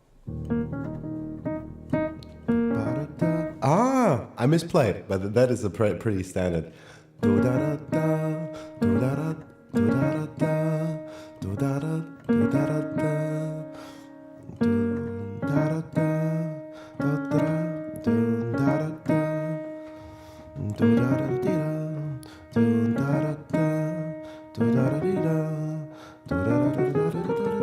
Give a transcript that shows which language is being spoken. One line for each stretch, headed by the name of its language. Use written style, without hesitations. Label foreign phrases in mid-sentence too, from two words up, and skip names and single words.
English: I misplayed, but that is a pretty standard. Do da da da, do da da, do da da da, do da da, do da da da, do da da da, do da da, do da da da, do da da da, do da da da, do da da da, do da da da.